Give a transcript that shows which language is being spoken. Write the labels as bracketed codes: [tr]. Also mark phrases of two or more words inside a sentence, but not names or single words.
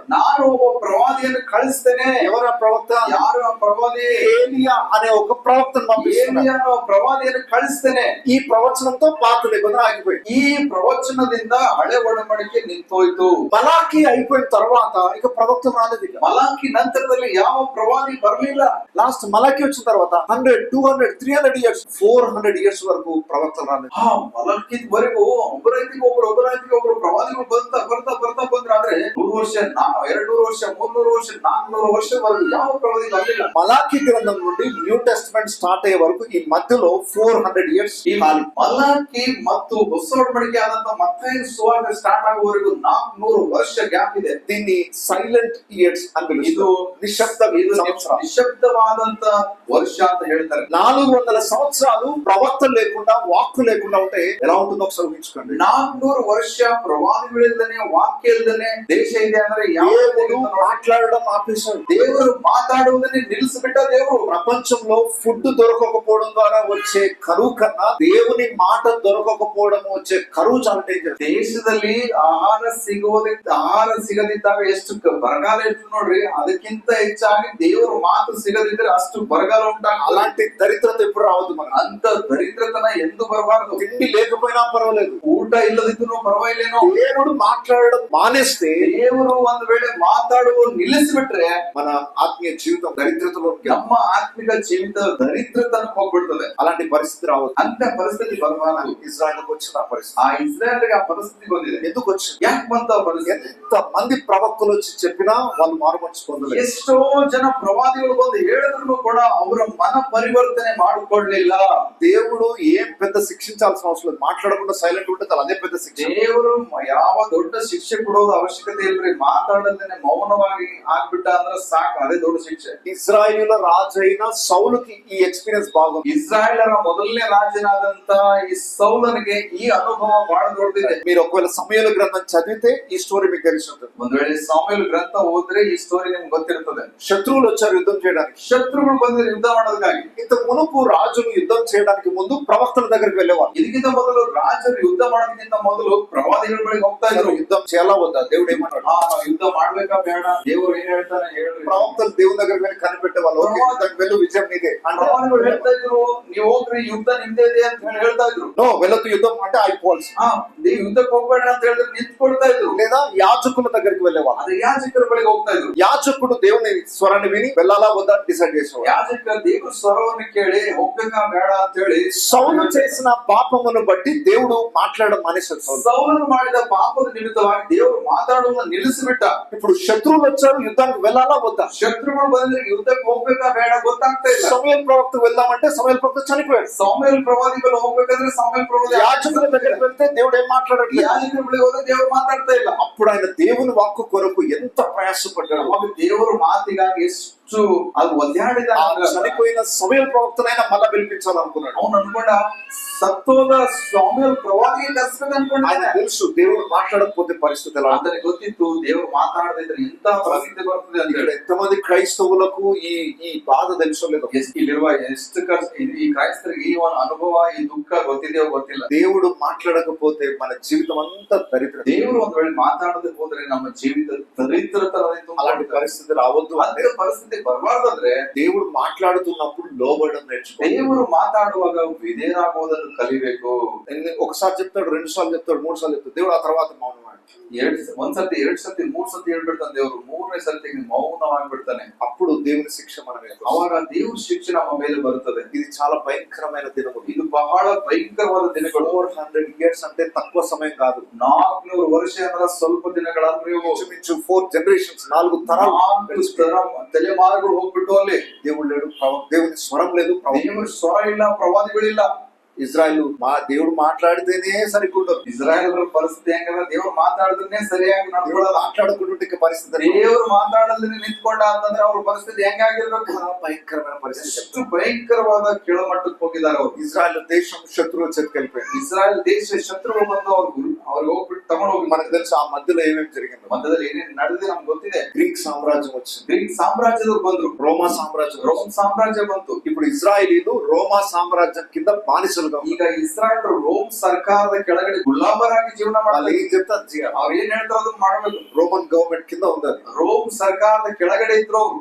[kn] ನಾನು ಒಬ್ಬ ಪ್ರವಾದಿಯನ್ನು ಕಳಿಸ್ತೇನೆ. [te] ఎవరు ఆ ప్రవక్త? [kn] ಯಾರು ಆ ಪ್ರವಾದಿ? [te] ఏలియా అనే ఒక ప్రవక్తను పంపిస్తున్నాను. [kn] ಏಲಿಯನ ಪ್ರವಾದಿಯನ್ನು ಕಳಿಸ್ತೇನೆ. [te] ఈ ప్రవచనంతో పాత నిబంధన ఆగిపోయింది. [kn] ಈ ಪ್ರವಚನದಿಂದ ಹಳೆ ಒಡಂಬಡಿಕೆ ನಿಂತೋಯ್ತು. [te] మలాకి అయిపోయిన తర్వాత ఇక ప్రవక్త రాలేదు. ఇక [kn] ಮಲಾಕಿ ನಂತರದಲ್ಲಿ ಯಾವ ಪ್ರವಾದಿ ಬರಲಿಲ್ಲ. [te] లాస్ట్ మలాకి వచ్చిన తర్వాత 100, 200, 300 ఇయర్స్ 400 ఇయర్స్ వరకు ప్రవక్త రాలేదు. [kn] ಮಲಾಕಿವರೆಗೂ ಒಬ್ಬರು ಪ್ರವಾದಿಗಳು ಬರ್ತಾ ಬಂದ್ರೆ ಆದ್ರೆ 100 ವರ್ಷ, 200 ವರ್ಷ, 300 ವರ್ಷ, 400 ವರ್ಷವರೆಗೂ ಯಾವ ಪ್ರವಾದಿ ಬರಲಿಲ್ಲ. [te] మలాకి గ్రంథం నుండి న్యూ టెస్టమెంట్ స్టార్ట్ అయ్యే వరకు ఈ మధ్యలో 400 ఇయర్స్ [kn] ಈ ಮಲಾಕಿ ಮತ್ತು ಹೊಸ ಒಡಂಬಡಿಕೆ ಆದಂತ ಮತ್ತಾಯ ಸುವಾರ್ತೆ ಸ್ಟಾರ್ಟ್ ಆಗುವವರೆಗೂ 400 ವರ್ಷ ಗ್ಯಾಪ್ ಇದೆ. [te] దీన్ని [en] silent years [te] అని [kn] ಇದು [te] పిలుస్తారు. [kn] ನಿಶಬ್ದವಾದಂತ ವರ್ಷ ಅಂತ ಹೇಳ್ತಾರೆ. [te] 400 సంవత్సరాలు ప్రవక్త లేకుండా వాక్కు లేకుండా ఉంటే ఎలా ఉంటుందో ఒకసారి ఊహించుకోండి. [kn] 400 ವರ್ಷ ಪ್ರವಾದಿಗಳಿಲ್ಲದೆ ವಾಕ್ಯ ಇಲ್ಲದೆ ದೇಶ ಇದೆ ಅಂದ್ರೆ [te] దేవుడు మాట్లాడడం ఆపేశాడు. [kn] ದೇವರು ಮಾತಾಡುವುದನ್ನೇ ನಿಲ್ಲಿಸಿಬಿಟ್ಟ. ದೇವರು [te] ప్రపంచంలో ఫుడ్ దొరకకపోవడం ద్వారా వచ్చే కరువు కన్నా దేవుని మాట దొరకకపోవడం వచ్చే కరువు చాలా డేంజర్. [kn] ದೇಶದಲ್ಲಿ ಆಹಾರ ಸಿಗದಿದ್ದಾಗ ಎಷ್ಟು ಬರಗಾಲ ಇತ್ತು ನೋಡ್ರಿ, ಅದಕ್ಕಿಂತ ಹೆಚ್ಚಾಗಿ ದೇವರ ಮಾತು ಸಿಗದಿದ್ರೆ ಅಷ್ಟು ಬರಗಾಲ ಉಂಟಾಗ [te] అలాంటి దరిద్రత ఎప్పుడు రావద్దు. మనకు [kn] ಅಂತ ದರಿದ್ರತನ ಎಂದು ಬರಬಾರದು. [te] తిండి లేకపోయినా పర్వాలేదు, [kn] ಊಟ ಇಲ್ಲದಿದ್ರು ಪರವಾಗಿಲ್ಲೇನೋ. [te] దేవుడు మాట్లాడడం మానేస్తే, [kn] ದೇವರು ಒಂದು ವೇಳೆ ಮಾತಾಡುವ ನಿಲ್ಲಿಸಿಬಿಟ್ರೆ [te] మన ఆత్మీయ జీవితం దరిద్రతలో [kn] ನಮ್ಮ ಆತ್ಮಿಕ ಜೀವಿತ ದರಿದ್ರತನ ಹೋಗ್ಬಿಡ್ತದೆ. [te] అలాంటి పరిస్థితి రావద్దు. [kn] ಅಂತ ಪರಿಸ್ಥಿತಿ ಬರಬಾರದು. [te] ఇజ్రాయెల్కి వచ్చిన ఆ పరిస్థితి. [kn] ಆ ಇಸ್ರಾಯೇಲ್ಗೆ ಆ ಪರಿಸ್ಥಿತಿ ಬಂದಿದೆ. [te] ఎందుకు వచ్చింది? [kn] ಯಾಕೆ ಬಂತ ಪರಿಸ್ಥಿತಿ? [te] ఎంత మంది ప్రవక్తలు వచ్చి చెప్పినా వాళ్ళు మారుమనసు పొందలేదు. [kn] ಎಷ್ಟೋ ಜನ ಪ್ರವಾದಿಗಳು ಬಂದು ಹೇಳಿದ್ರು ಕೂಡ ಅವರ ಮನ ಪರಿವರ್ತನೆ ಮಾಡಿಕೊಳ್ಳಲಿಲ್ಲ. [te] దేవుడు ఏం పెద్ద శిక్షించాల్సిన అవసరం లేదు. మాట్లాడకుండా సైలెంట్ ఉంటే అదే పెద్ద శిక్ష. [kn] ದೇವರು ಯಾವ ದೊಡ್ಡ ಶಿಕ್ಷೆ ಕೊಡೋದು ಅವಶ್ಯಕತೆ ಇಲ್ರಿ. ಮಾತಾಡದೇನೆ ಮೌನವಾಗಿ ಆಗ್ಬಿಟ್ಟ ಅಂದ್ರೆ ಸಾಕು, ಅದೇ ದೊಡ್ಡ ಶಿಕ್ಷೆ. [te] ఇజ్రాయేలుల రాజైన సౌలుకి ఈ ఎక్స్పీరియన్స్ బాగుంది. [kn] ಇಸ್ರಾಯೇಲರ ಮೊದಲನೇ ರಾಜನಾದಂತ ಈ ಸೌಲನಿಗೆ ಈ ಅನುಭವ ಬಹಳ ದೊಡ್ಡದಿದೆ. [te] మీరు ఒకవేళ సమూయేలు గ్రంథం చదివితే ఈ స్టోరీ మీకు తెలిసి ఉంటుంది. [kn] ಒಂದ್ ವೇಳೆ ಸಾಮುವೇಲ್ ಗ್ರಂಥ ಓದ್ರೆ ಈ ಸ್ಟೋರಿ ನಿಮ್ಗೆ ಗೊತ್ತಿರ್ತದೆ. [te] శత్రువులు వచ్చారు యుద్ధం చేయడానికి. [kn] ಶತ್ರುಗಳು ಬಂದ್ರೆ ಯುದ್ಧ ಮಾಡೋದಕ್ಕಾಗಿ. [te] ఇంతకు మునుపు రాజులు యుద్ధం చేయడానికి ముందు ప్రవక్తల దగ్గరికి వెళ్ళేవారు. [kn] ಇದಕ್ಕಿಂತ ಮೊದಲು ರಾಜರು ಯುದ್ಧ ಮಾಡೋದಕ್ಕಿಂತ ಮೊದಲು ಪ್ರವಾದಿಗಳ ಬಳಿಗೆ ಹೋಗ್ತಾ ಇದ್ರು. [te] యుద్ధం చేయాలా వద్దా, దేవుడు ఏమన్నాడు, [kn] ಯುದ್ಧ ಮಾಡ್ಬೇಕಾ ಬೇಡ, ದೇವರು ಏನ್ ಹೇಳ್ತಾನೆ ಹೇಳಿ. [te] ప్రవక్తలు దేవుని దగ్గర వెళ్ళి కనిపెట్టే వాళ్ళు, ఓకే వెళ్ళు, విజయం నీదే అంటే [kn] ಪ್ರವಾದಿಗಳು ಹೇಳ್ತಾ ಇದ್ರು, ನೀವು ಹೋಗ್ರಿ ಯುದ್ಧ ನಿಮ್ದೇ ಇದೆ ಅಂತ ಹೇಳ್ತಾ ಇದ್ರು. [te] నో వెళ్ళొద్దు యుద్ధం అంటే అయిపోవాల్సి. [kn] ನೀವು ಯುದ್ಧಕ್ಕೆ ಹೋಗ್ಬೇಡ್ರಿ ಅಂತ ಹೇಳಿದ್ರೆ ನಿಂತ್ಕೊಳ್ತಾ ಇದ್ರು. [te] లేదా యాజకుల దగ్గరికి వెళ్ళేవాళ్ళు. [kn] ಅದು ಯಾಜಕರ ಬಳಿಗೆ ಹೋಗ್ತಾ ಇದ್ರು. [te] యాజకుడు దేవుని స్వరాన్ని విని వెళ్ళాలా వద్దా డిసైడ్ చేసేవాడు. [kn] ಯಾಜಕ ದೇವ್ರ ಸ್ವರವನ್ನು ಕೇಳಿ ಹೋಗ್ಬೇಕಾ ಬೇಡ ಅಂತ ಹೇಳಿ. [te] సౌలు చేసిన పాపమును బట్టి దేవుడు మాట్లాడడం మానేశాడు. సౌలు. [kn] సౌలను ಮಾಡಿದ ಪಾಪದ ನಿಮಿತ್ತವಾಗಿ ದೇವರು ಮಾತಾಡುವುದನ್ನು ನಿಲ್ಲಿಸಿಬಿಟ್ಟ. [te] ఇప్పుడు శత్రువులు వచ్చారు, యుద్ధానికి వెళ్ళాలా వద్దా? [kn] ಶತ್ರುಗಳು ಬಂದ್ರೆ ಯುದ್ಧಕ್ಕೆ ಹೋಗ್ಬೇಕಾ ಬೇಡ ಗೊತ್ತಾಗ್ತಾ ಇಲ್ಲ. [te] సమూయేలు ప్రవక్తకు వెళ్దామంటే సమూయేలు ప్రవక్త చనిపోయాడు. [kn] ಸಾಮುವೇಲ್ ಪ್ರವಾದಿಗಳು ಹೋಗ್ಬೇಕಂದ್ರೆ ಸಾಮುವೇಲ್ ಪ್ರವಾದಿ [te] యాజకుల దగ్గరికి వెళ్తే దేవుడు ఏం మాట్లాడట్లేదు. [kn] ಯಾಜಕರ ಬಳಿಗೆ ಹೋದ್ರೆ ದೇವರು ಮಾತಾಡ್ತಾ ಇಲ್ಲ. [te] అప్పుడు ఆయన దేవుని వాక్కు కొరకు ఎంత ప్రయాసపడ్డాడు. [kn] ಅವಾಗ ದೇವರ ಮಾತಿಗಾಗಿ ಎಷ್ಟು ಅದು ಒದ್ದಾಡಿದ. [te] చనిపోయిన సమూయేలు ప్రవక్తనైనా మళ్ళా పిలిపించాలనుకున్నాడు. [kn] ಅವನು ಅನ್ಕೊಂಡ ಸತ್ತೋದ ಸಾಮುವೇಲ್ ಪ್ರವಾದಿಗೆ ಕರ್ಸ್ಬೇಕು ಅನ್ಕೊಂಡ. [te] ఆయన తెలుసు దేవుడు మాట్లాడకపోతే పరిస్థితి ఎలా. [kn] ಆತನಿಗೆ ಗೊತ್ತಿತ್ತು ದೇವರು ಮಾತಾಡದಿದ್ರೆ ಎಂತ ಪರಿಸ್ಥಿತಿ ಬರ್ತದೆ ಅಂತ [te] ఇక్కడ [kn] ಹೇಳಿ. [te] ఎంతమంది క్రైస్తవులకు ఈ బాధ తెలుసో లేదో. [kn] ಇಲ್ಲಿರುವ ಎಷ್ಟು ಈ ಕ್ರೈಸ್ತರಿಗೆ ಈ ಒಂದು ಅನುಭವ ಈ ದುಃಖ ಗೊತ್ತಿದೆಯೋ ಗೊತ್ತಿಲ್ಲ. [te] దేవుడు మాట్లాడకపోతే మన జీవితం అంతా దరిద్రం. [kn] ದೇವರು ಒಂದ್ ವೇಳೆ ಮಾತಾಡದೆ ಹೋದ್ರೆ ನಮ್ಮ ಜೀವಿತ ದರಿದ್ರತನದಿಂದ [te] అలాంటి పరిస్థితి రావద్దు అంటే [kn] ಅಂತ ಪರಿಸ್ಥಿತಿ ಬರಬಾರ್ದಂದ್ರೆ [te] దేవుడు మాట్లాడుతున్నప్పుడు లోబడడం నేర్చుకో. [kn] ದೇವರು ಮಾತಾಡುವಾಗ ವಿಧೇಯರಾಗುವುದನ್ನು ಕಲಿಬೇಕು. [te] ఒకసారి చెప్తాడు, 2 సార్లు చెప్తాడు, 3 సార్లు చెప్తాడు. దేవుడు ఆ తర్వాత మౌనం. [kn] ಒಂದ್ಸತಿ 2 ಸತಿ 3 ಸತಿ ಹೇಳ್ಬಿಡ್ತಾನೆ ದೇವರು. 3ನೇ ಸತಿ ಮೌನವಾಗಿಬಿಡ್ತಾನೆ. [te] అప్పుడు దేవుని శిక్ష మన మీద. [kn] ಅವಾಗ ದೇವ್ರ ಶಿಕ್ಷೆ ನಮ್ಮ ಮೇಲೆ ಬರುತ್ತದೆ. [te] ఇది చాలా భయంకరమైన దినము. [kn] ಇದು ಬಹಳ ಭಯಂಕರವಾದ ದಿನಗಳು. [te] 400 years అంటే తక్కువ సమయం కాదు. [kn] 400 ವರ್ಷ ಅಂದ್ರೆ ಸ್ವಲ್ಪ ದಿನಗಳಂದ್ರೆ [te] ఇంచుమించు 4 generations, 4 తరాలు [kn] ತಲೆಮಾರುಗಳು ಹೋಗ್ಬಿಟ್ಟು ಅಲ್ಲಿ [te] దేవుడు లేడు, దేవుని స్వరం లేదు, [kn] ದೇವರ ಸ್ವರ ಇಲ್ಲ, ಪ್ರವಾದಿಗಳಿಲ್ಲ. [te] ఇజ్రాయెల్ దేవుడు మాట్లాడితేనే సరిగ్గుండదు. [kn] ಇಸ್ರಾಯೇಲ್ ಪರಿಸ್ಥಿತಿ ಹೆಂಗಂದ್ರೆ ದೇವ್ರು ಮಾತಾಡಿದ್ರೆ ಸರಿಯಾಗಿ ನಡ್ಕೊಳ್ಳೋದು. [te] మాట్లాడుకుంటుంటే పరిస్థితి, [kn] ದೇವ್ರು ಮಾತಾಡಲ್ದೇ ನಿಂತ್ಕೊಂಡ ಅಂತಂದ್ರೆ ಅವ್ರ ಪರಿಸ್ಥಿತಿ ಹೆಂಗಾಗಿರ್ಬೇಕು. [te] భయంకరమైన పరిస్థితి. [kn] ಎಷ್ಟು ಭಯಂಕರವಾದ ಕೆಳಮಟ್ಟಕ್ಕೆ ಹೋಗಿದ್ದಾರೆ ಅವರು. [te] ఇజ్రాయెల్ దేశం శత్రువుల చేతికి వెళ్ళిపోయింది. [kn] ಇಸ್ರಾಯೇಲ್ ದೇಶ ಶತ್ರುಗಳು ಬಂದು ಅವ್ರಿಗೆ ಹೋಗ್ಬಿಟ್ಟು ತಗೊಂಡು ಹೋಗಿ. [te] మనకు తెలుసు ఆ మధ్యలో ఏమేమి జరిగింది. [kn] ಮಧ್ಯದಲ್ಲಿ ಏನೇನು ನಡೆದಿದೆ ನಮ್ಗೆ ಗೊತ್ತಿದೆ. [te] గ్రీక్ సామ్రాజ్యం వచ్చింది, [kn] ಗ್ರೀಕ್ ಸಾಮ್ರಾಜ್ಯದವ್ರು ಬಂದ್ರು, [te] రోమా సామ్రాజ్యం, [kn] ರೋಮ್ ಸಾಮ್ರಾಜ್ಯ ಬಂತು. [te] ఇప్పుడు ఇజ్రాయేలీలు రోమా సామ్రాజ్యం కింద బానిసలుగా. [kn] ಈಗ ಇಸ್ರಾಯೇಲ್ ರೋಮ್ ಸರ್ಕಾರದ ಕೆಳಗಡೆ ಗುಲಾಮರಾಗಿ ಜೀವನ [te] వాళ్ళు [kn] ಮಾಡಲಿ. [te] ఏం చెప్తారు, [kn] ಅವ್ರು ಏನ್ ಹೇಳ್ತಾರೋ ಅದನ್ನ ಮಾಡ್ಬೇಕು. [en] Roman government [te] కింద ఉండాలి. [kn] ರೋಮ್ ಸರ್ಕಾರದ ಕೆಳಗಡೆ ಇದ್ರು ಅವ್ರು.